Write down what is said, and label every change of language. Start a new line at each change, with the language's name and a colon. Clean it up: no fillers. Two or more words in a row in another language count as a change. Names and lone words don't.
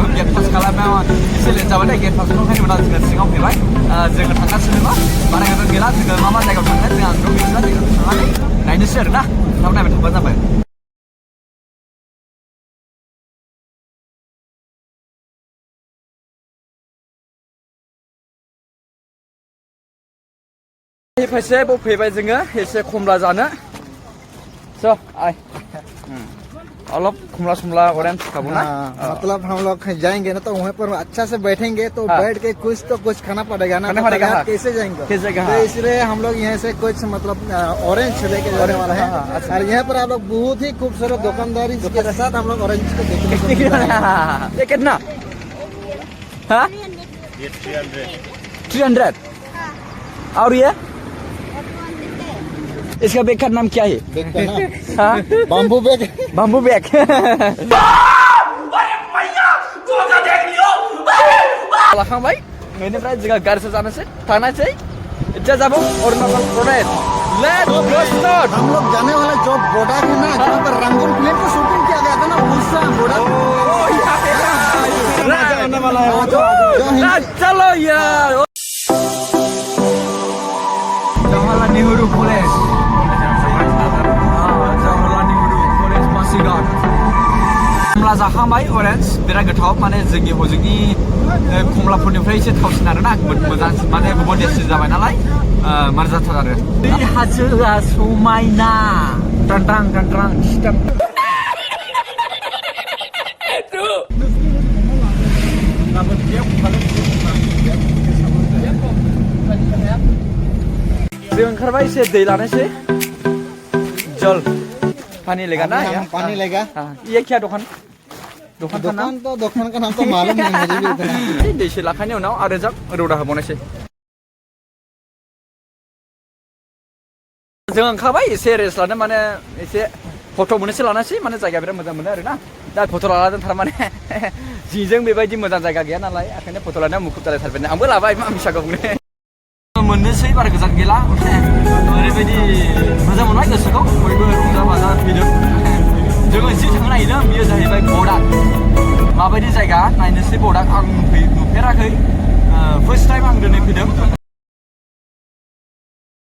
Bodo: गेट पास खालामनायाव एसे लेट जाबाय गेट पासखौ ओंखायनो उनाव जोङो सिङाव फैबाय जोङो थांगासिनो दङ बारा गोजान गैला जोङो मा जायगायाव थांगोन जों आंथ' मिथिला जोङो थांनानै नायनोसै आरो ना थाब नायबाय थाबानो जाबाय फैसे फैबाय जोङो एसे खमला जानो स' अलग खुमला शुमला ऑरेंज खाबो ना
Hindi: मतलब हम लोग जाएंगे ना तो वहाँ पर अच्छा से बैठेंगे तो बैठ के कुछ खाना पड़ेगा ना कैसे जाएंगे तो इसलिए हम लोग यहाँ से कुछ मतलब ऑरेंज लेके जाने वाला है और यहाँ पर आप लोग बहुत ही खूबसूरत दुकानदारी के साथ हम लोग ऑरेंज को देखने ये कितना हाँ 300 और ये इसका बैग का नाम क्या है
English: bamboo bag
Bodo: लाखांबाय बेनिफ्राय जोङो गारिसो जानोसै थांनोसै इतना जाबो अरुणाचल प्रदेश
English: let's go start
Hindi: हम लोग जाने वाला जो बोडा है ना जहाँ पर रंगून फिल्म का शूटिंग किया गया था ना उसका बोडा आने वाला है चलो यार जवाहरलाल नेहरू कॉलेज
Bodo: कमला जाखांबाय अरेन्ज बिराद गोथाव माने जोंनि हजोंनि कमलाफोरनिफ्राय एसे थावसिन आरोना मोजां माने गुबुन देशनि जाबाय नालाय मार जाथार आरो बे हाजोआ समायना टांटां जों ओंखारबाय एसे दै लानोसै
Hindi: जल पानी लेगा ना पानी लेगा ये क्या दुकान तो दुकान का नाम तो मालूम नहीं मुझे भी इतना
Bodo: दैसे लाखानि उनाव आरो जों रोदा होबावनोसै जों ओंखारबाय एसे रेस्ट लानो माने एसे फट' मोननोसो लानोसै माने जायगाया बिराद मोजां मोनो आरोना दा फट' लादों थारमाने जिजों बेबायदि मोजां जायगा गैया नालाय ओंखायनो फट' लानायाव मुखुब जालायथारबाय आंबो लाबाय मा मिसाखौ बुंनो मोननोसै बारा गोजान गैला ओरैबायदि मोजां मोनबाय गोसोखौ बयबो रंजा बाजा फैदों जोङो जि थांनो नागिरदों बेयो जाहैबाय बडाक माबायदि जायगा नायनोसै बडाक आं नुफेराखै
English: first time
Bodo: आं दिनै फैदों